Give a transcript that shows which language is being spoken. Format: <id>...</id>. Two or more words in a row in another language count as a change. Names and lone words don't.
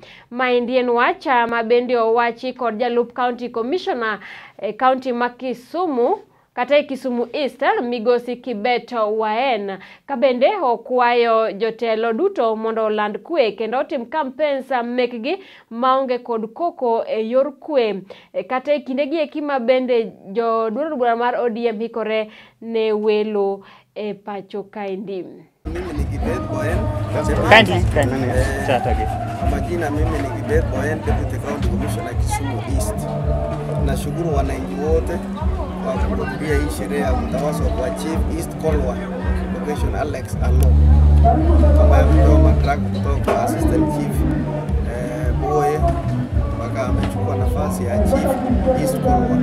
<luo>Ma indi en wacha ma bende owachi kod jalup</luo> <en>County Commissioner</en> <luo>e County ma Kisumu kata Kisumu East Migosi Kibet Waen ka bende okwayo jotelo duto mondo oland kwe kendo otim campaigns mekgi maonge kod koko e yor kwe kata kindegi eki ma bende joduond bura mar ODM hikore ne welo e pacho kaendi.</luo> <sw>Mimi ni Kibet Waen. Majina mimi ni Kibet Waen,</sw> <en>Deputy County Commissioner</en> <sw>Kisumu East. Nashukuru wananchi wote kwa kuhudhuria hii sherehe ya kutawazwa kwa Chief East Kolwa Location Alex Alo, ambaye amepewa madaraka kutoka Assistant Chief Boye mpaka amechukua nafasi ya Chief East Kolwa.</sw>